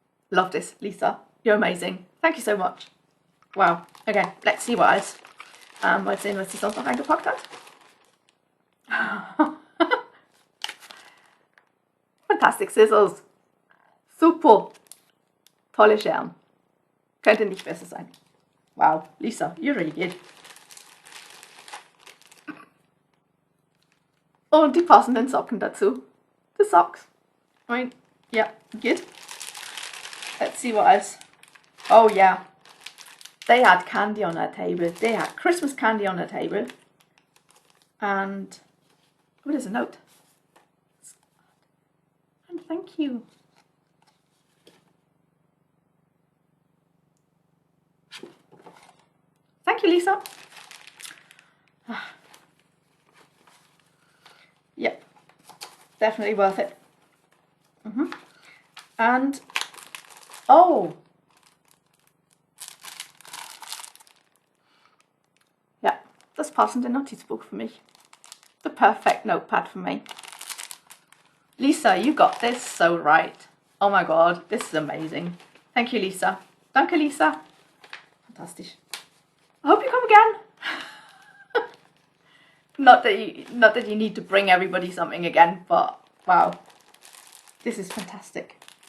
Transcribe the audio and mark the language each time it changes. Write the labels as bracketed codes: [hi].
[en] Love this, Lisa. You're amazing. Thank you so much. Wow. Okay, let's see what else. [de] Mal sehen, was sie sonst noch eingepackt hat. [en] Fantastic Scissors. [de] Super. Tolle Scheren. Könnte nicht besser sein. [en] Wow, Lisa, you're really good. [de] Und die passenden Socken dazu. [en] The socks. I mean, yeah, good. Let's see what else. Oh yeah. They had candy on their table. They had Christmas candy on their table. And oh, there's a note. And thank you. Thank you, Lisa. Yep, definitely worth it. And oh, [de] ja, das passende Notizbuch für mich. [en] The perfect notepad for me. Lisa, you got this so right. Oh my god, this is amazing. Thank you, Lisa. [de] Danke, Lisa. Fantastisch. [en] I hope you come again. Not that you need to bring everybody something again, but wow, this is fantastic.